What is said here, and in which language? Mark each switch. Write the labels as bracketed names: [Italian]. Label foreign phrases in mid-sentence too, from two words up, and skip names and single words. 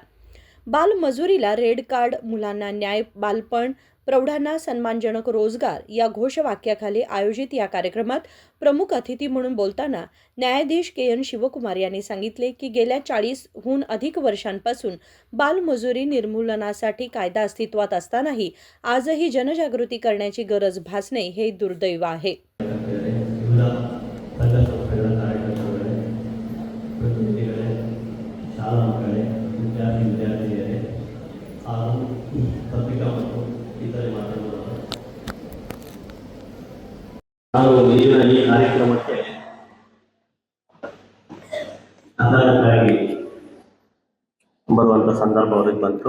[Marathi] बालमजुरीला रेड कार्ड, मुलांना न्याय, बालपण, प्रौढांना सन्मानजनक रोजगार या घोषवाक्याखाली आयोजित या कार्यक्रमात प्रमुख अतिथी म्हणून बोलताना न्यायाधीश के.एन. शिवकुमार यांनी सांगितले की गेल्या 40हून अधिक वर्षांपासून बालमजुरी निर्मूलनासाठी कायदा अस्तित्वात असतानाही आजही जनजागृती करण्याची गरज भासणे हे दुर्दैव आहे. [Kannada] ನಾನು ಇಂದಿನ ಈ ಕಾರ್ಯಕ್ರಮಕ್ಕೆ ಅಚಾನಕ್ಕಾಗಿ ಬರುವಂಥ ಸಂದರ್ಭ ಅವ್ರಿಗೆ ಬಂತು.